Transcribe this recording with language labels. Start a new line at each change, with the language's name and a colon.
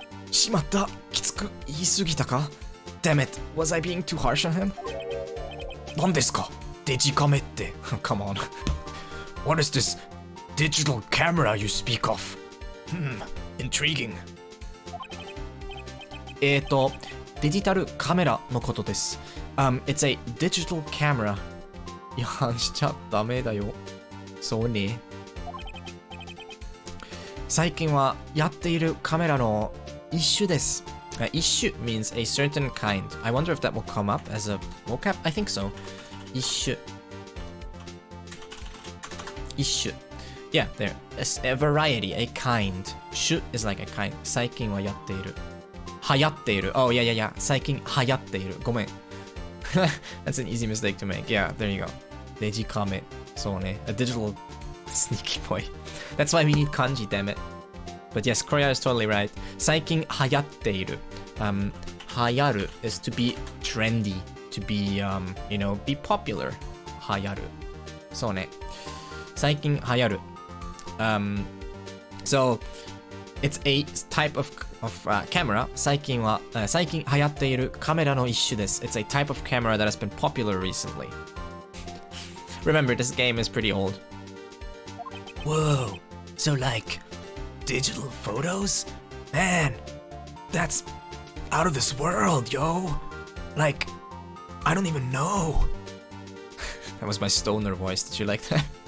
Japanese: しまった。きつく言い過ぎたか?
English: Damn it. Was I being too harsh on him?
Japanese: 何ですか?デジカメって.
English: Come on. What is this digital camera you speak of? Intriguing.
Japanese: デジタルカメラのことです。
English: It's a digital camera.
Japanese: 違反しちゃダメだよ。そうね。最近はやっているカメラの一種です。
English: 一種 means a certain kind. I wonder if that will come up as a vocab. I think so. 一種。一種。Yeah, there. A variety, a kind. 種 is like a kind.
Japanese: 最近はやっている。流行っている。
English: Oh, yeah.
Japanese: 最近流行っている。ごめん。
English: That's an easy mistake to make. Yeah, there you go. デジカメ。
Japanese: そうね。
English: A digital sneaky boy. That's why we need kanji, damn it. But yes, Korea is totally right.
Japanese: 最近流行っている。
English: 流行る is to be trendy, to be, be popular.
Japanese: 流行る。そうね。最近流行る。
English: So, it's a type of camera.
Japanese: 最近流行っているカメラの一種です。
English: It's a type of camera that has been popular recently. Remember, this game is pretty old. Whoa, so like, digital photos? Man, that's out of this world, yo. Like, I don't even know. That was my stoner voice, did you like that?